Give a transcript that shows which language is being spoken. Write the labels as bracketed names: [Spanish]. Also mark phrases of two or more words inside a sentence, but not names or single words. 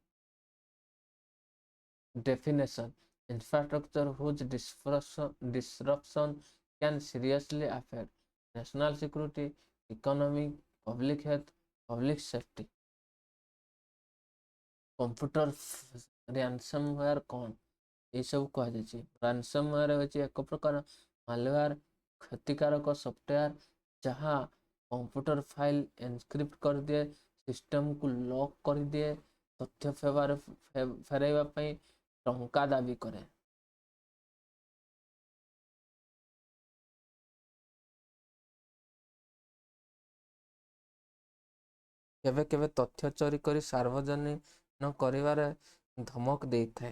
[English] definition: infrastructure whose disruption can seriously affect national security, economic, public health, public safety. Computer ransomware [Odia] कौन ये सब कहुଛି ransomware ହେଉଛି ଏକ ପ୍ରକାର ମାଲୱାର କ୍ଷତିକାରକ ସଫ୍ଟୱେୟାର ଯାହା କମ୍ପ୍ୟୁଟର ଫାଇଲ ଏନକ୍ରିପ୍ଟ କରିଦିଏ, ସିଷ୍ଟମକୁ ଲକ୍ କରିଦିଏ, ତଥ୍ୟ ଫେରାଇବା ପାଇଁ ଟଙ୍କା ଦାବି କରେ। କେବେ କେବେ ତଥ୍ୟ ଚୋରି କରି ସାର୍ବଜନୀନ କରିବାରେ ଧମକ ଦେଇଥାଏ।